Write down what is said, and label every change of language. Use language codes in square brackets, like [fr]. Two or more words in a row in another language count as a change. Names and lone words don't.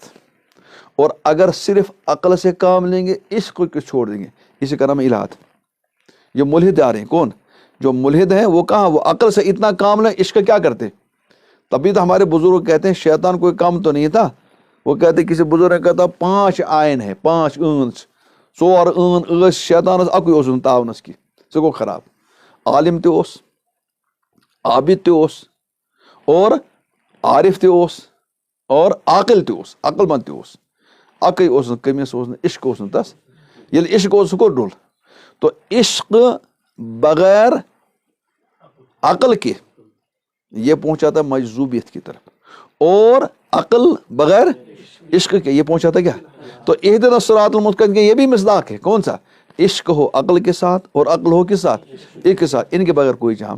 [ur] اور اگر صرف عقل سے کام لیں گے عشق کو چھوڑ دیں گے، اسی کا نام الہاد۔ یہ ملحد آ رہے ہیں، کون جو ملحد ہیں وہ کہاں، وہ عقل سے اتنا کام لیں، عشق کیا کرتے؟ تبھی تو ہمارے بزرگ کہتے ہیں شیطان کوئی کام تو نہیں تھا، وہ کہتے کسی بزرگ نے کہتا 5 آئین ہے، [ks] 5 اونس 4 اون ٲس شیطانس اکوے اوس نہٕ تاونس کی، سُہ گوٚو خراب۔ عالم تہِ اوس، عابد تہِ اوس، اور عارف تہِ اوس، اور عاقل تہِ اوس، عقل مند تہِ اوس، اکے اوس نہٕ کٔمِس اوس نہٕ عشق اوس نہٕ تس، ییٚلہِ عشق اوس سُہ کوٚر ڈُل۔ [ur] تو عشق بغیر عقل کے یہ پہنچاتا ہے مجذوبیت کی طرف، اور عقل بغیر عشق کے یہ پہنچاتا کیا؟ تو [ar] اہدنا الصراط المستقیم [ur] کے یہ بھی مصداق ہے، کون سا؟ عشق ہو عقل کے ساتھ اور عقل ہو کس ساتھ؟ ایک کے ساتھ، ان کے بغیر کوئی جام۔